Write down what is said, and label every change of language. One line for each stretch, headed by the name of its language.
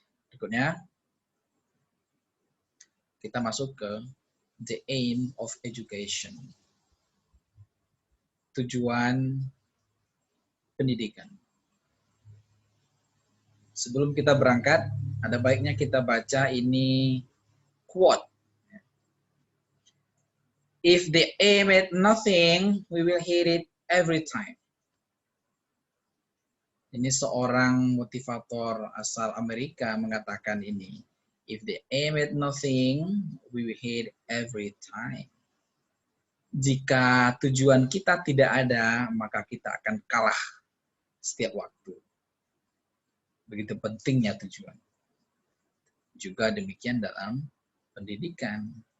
Indonesian: Berikutnya, kita masuk ke
English: the aim of education.
Indonesian: Tujuan pendidikan. Sebelum kita berangkat, ada baiknya kita baca ini quote
English: If they aim at nothing, we will hit it every time.
Indonesian: Ini seorang motivator asal Amerika mengatakan ini.
English: If they aim at nothing, we will hit every time.
Indonesian: Jika tujuan kita tidak ada, maka kita akan kalah setiap waktu. Begitu pentingnya tujuan. Juga demikian dalam pendidikan.